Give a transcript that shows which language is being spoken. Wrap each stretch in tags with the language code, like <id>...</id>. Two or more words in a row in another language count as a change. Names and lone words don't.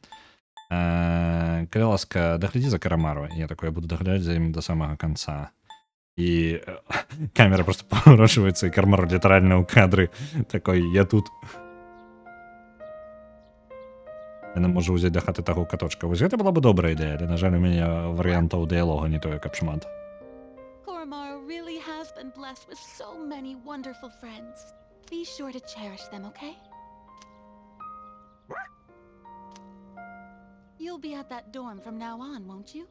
<be>Калі ласка, даглядзі за Карамару. Я такой, я буду даглядаць за ім да самага канца. І камера</be> <ru>просто поворачваецца,</ru> <be>і Карамар літаральна ў кадры такой, я тут. Яна можа ўзяць да хаты таго каточка. Вось гэта была бы добрая ідэя, але, на жаль, у мяне варыянтаў дыялога не тое, каб шмат.</be> <en>Koromaru really has been blessed with so many wonderful friends. Be sure to cherish them, okay? You'll be at that dorm from now on, won't you?</en>